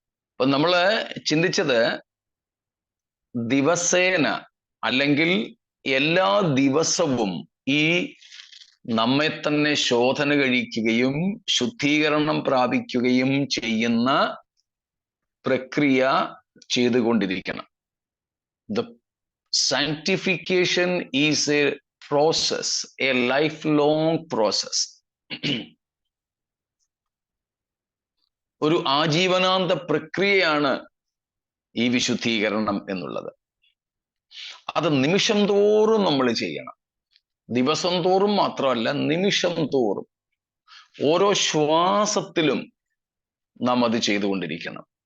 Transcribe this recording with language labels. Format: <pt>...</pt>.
<ml>അപ്പൊ നമ്മള് ചിന്തിച്ചത് ദിവസേന അല്ലെങ്കിൽ എല്ലാ ദിവസവും ഈ നമ്മെ തന്നെ ശോധന കഴിക്കുകയും ശുദ്ധീകരണം പ്രാപിക്കുകയും ചെയ്യുന്ന പ്രക്രിയ ചെയ്തുകൊണ്ടിരിക്കണം.</ml> <en>The sanctification is a process, a lifelong process.</en> <ml>ഒരു ആജീവനാന്ത പ്രക്രിയയാണ് ഈ വിശുദ്ധീകരണം എന്നുള്ളത്. അത് നിമിഷം തോറും നമ്മൾ ചെയ്യണം. ദിവസം തോറും മാത്രമല്ല, നിമിഷം തോറും ഓരോ ശ്വാസത്തിലും നാം അത് ചെയ്തുകൊണ്ടിരിക്കണം.</ml>